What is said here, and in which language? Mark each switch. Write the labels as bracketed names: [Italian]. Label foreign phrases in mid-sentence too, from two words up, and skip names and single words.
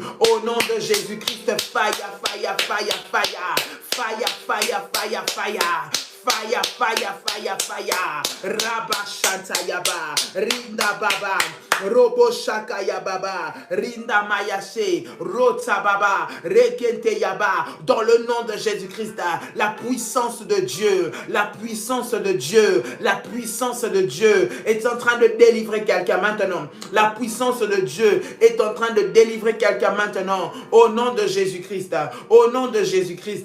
[French] Au nom de Jésus-Christ, [English] fire, fire, fire, fire. Fire, fire, fire, fire. Fire, fire, fire, fire. Rabba Shanta Yaba. Rinda Baba. Robo Shaka Yababa. Rinda Mayase. Rota Baba. Rekente Yaba. [French] Dans le nom de Jésus-Christ, la puissance de Dieu, la puissance de Dieu, la puissance de Dieu est en train de délivrer quelqu'un maintenant. La puissance de Dieu est en train de délivrer quelqu'un maintenant. Au nom de Jésus-Christ. Au nom de Jésus-Christ.